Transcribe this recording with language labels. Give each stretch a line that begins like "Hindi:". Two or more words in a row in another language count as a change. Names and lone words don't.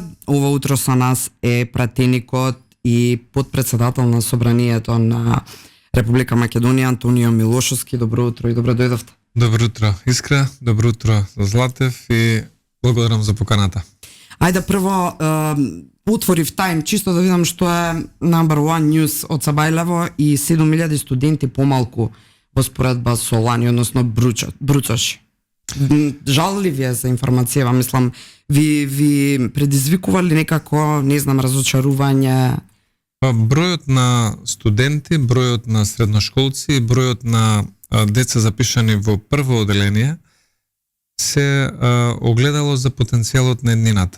Macedonian: Ова утро со нас е пратеникот и подпредседател на собранието на Република Македонија Антонио Милошовски. Добро утро и добро дојдовте. Добро утро, Искра, добро утро Златев и благодарам за поканата. Ајде прво отворив тајм чисто да видам што е
English: number one news
Macedonian: од Сабајлево и 7000 студенти помалку во споредба со лани, односно Бруцош. Жал ли ви е за информација? Мислам, ви предизвикували некако, не знам, разочарување? Бројот на студенти, бројот на средношколци, бројот на деца запишани во прво оделение се огледало за потенцијалот на еднината.